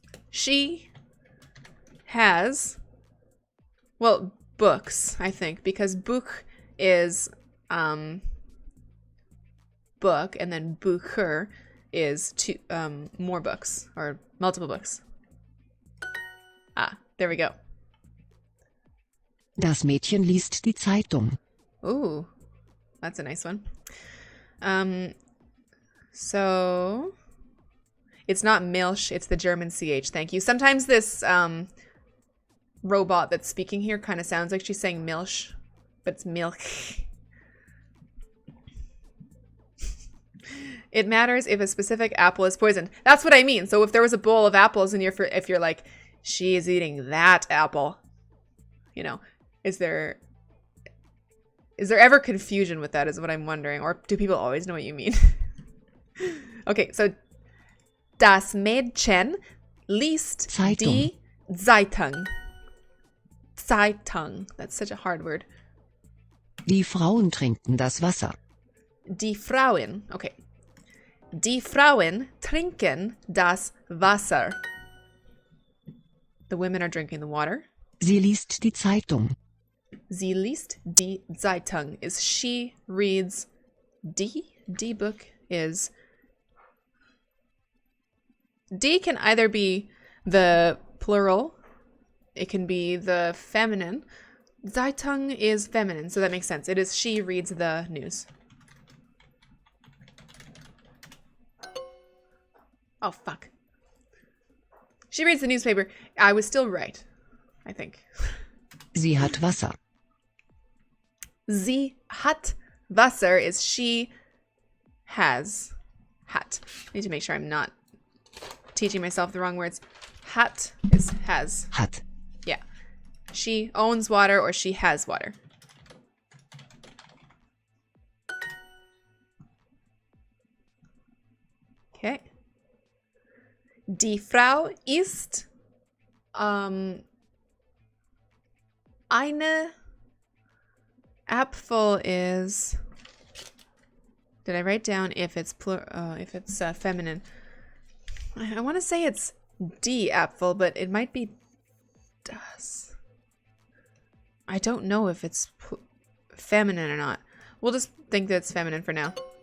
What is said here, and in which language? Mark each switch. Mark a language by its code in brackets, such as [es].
[en] She has, well, books, I think, because Buch is book, and then Bücher is more books or multiple books. Ah, there we go. [de] Das Mädchen liest die Zeitung. [en] Ooh, that's a nice one. So it's not Milch, it's the German CH. Thank you. Sometimes this robot that's speaking here kind of sounds like she's saying Milch, but it's Milch. It matters if a specific apple is poisoned. That's what I mean. So if there was a bowl of apples and if you're like, she is eating that apple, you know, is there ever confusion with that is what I'm wondering. Or do people always know what you mean? Okay, so [de] das Mädchen liest die Zeitung. [en] Zeitung. That's such a hard word. [de] Die Frauen trinken das Wasser. Die Frauen. Okay. Die Frauen trinken das Wasser. [en] The women are drinking the water. [de] Sie liest die Zeitung. Sie liest die Zeitung [en] is she reads. Die book is. Die can either be the plural, it can be the feminine. Zeitung is feminine, so that makes sense. It is she reads the news. Oh, fuck. She reads the newspaper. I was still right, I think. [de] Sie hat Wasser. Sie hat Wasser [en] is she has. [de] Hat. [en] I need to make sure I'm not teaching myself the wrong words. Hat is has. [de] Hat. [en] Yeah. She owns water or she has water. Okay. [de] Die Frau ist eine Apfel is. [en] Did I write down if it's feminine? I want to say it's [de] die Apfel, [en] but it might be das. I don't know if it's feminine or not. We'll just think that it's feminine for now.